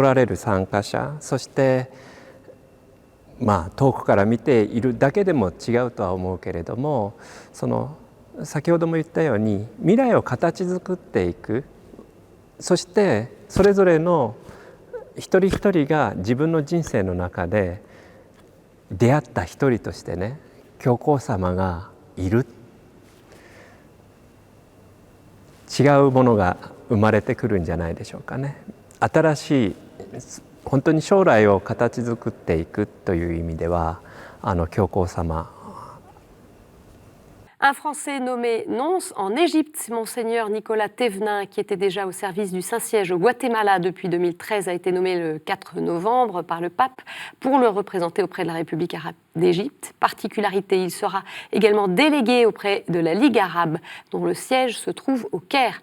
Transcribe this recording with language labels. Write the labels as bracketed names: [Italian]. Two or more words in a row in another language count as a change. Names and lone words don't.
[Japanese] られる参加者、そして遠くから見ているだけでも違うとは思うけれども、その先ほども言ったように未来を形作っていく、そしてそれぞれの一人一人が自分の人生の中で出会った一人としてね、教皇様がいる。違うものが生まれてくるんじゃないでしょうかね。新しい本当に将来を形作っていくという意味では教皇様。 [French] Un Français nommé nonce en Égypte, Monseigneur Nicolas Thévenin, qui était déjà au service du Saint-Siège au Guatemala depuis 2013, a été nommé le 4 novembre par le pape pour le représenter auprès de la République arabe d'Égypte. Particularité, il sera également délégué auprès de la Ligue arabe, dont le siège se trouve au Caire.